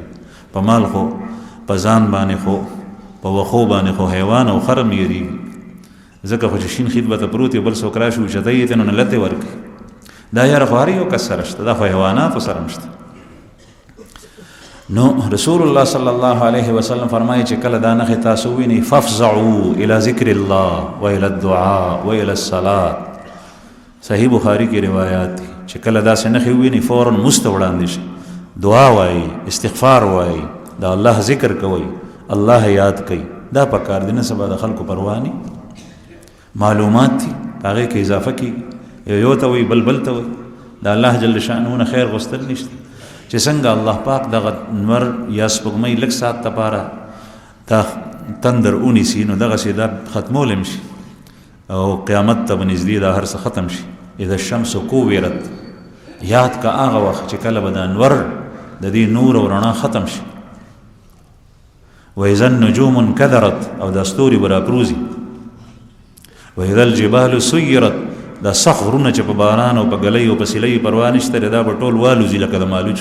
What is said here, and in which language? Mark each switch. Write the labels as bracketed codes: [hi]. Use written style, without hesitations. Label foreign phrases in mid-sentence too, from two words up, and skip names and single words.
[ps] په مال خو په ځان باندې خو په وښو باندې خو حیوان او خر هم یېرېږي، ځکه خو چې شین خید به ته پروت یو بل څوک راشي اوچته یې ته نو نه لتې ورکړي. دا یاره خو هر یو کس سره شته، دا خو حیواناتو سره هم شته. نو رسول الله [ar] صلی الله علیه وسلم [ps] فرمایي چې کله دا نښې تاسو ووینئ [ar] فافزعوا الى ذکر الله و الى الدعاء و الى الصلاة. [ps] صحیح بخاري کې روایات دي چې کله داسې نښې ووینئ فورا مسته وړاندې شي، دعا وایي، استغفار وایي، دا الله ذکر کوي، الله یاد کوي. دا پکار دی. نه سبا د خلکو پروا نه، معلومات دي هغې کې اضافه کېږي، یو ته وایي بل بل ته وایي. د الله جل شانه نه خیر غوښتل نشته چې څنګه الله پاک دغه نور یا سپوږمۍ لږ ساعت دپاره دا تندر ونیسي نو دغسې دا ختمولی هم شي او قیامت ته به نږدې دا هر څه ختم شي. [ar] اذا الشمس کوورت، [ps] یاد کا هغه وخت چې کله به دا انور د دې نور او رڼا ختم شي. واذا النجوم انکدرت، او دا ستوري به راپروزي. واذا الجبال سیرت، دا سخت غرونه چې په باران او په ګلۍ او په سیلۍ پروا نشته دا به ټول والوځي لکه د مالوچ.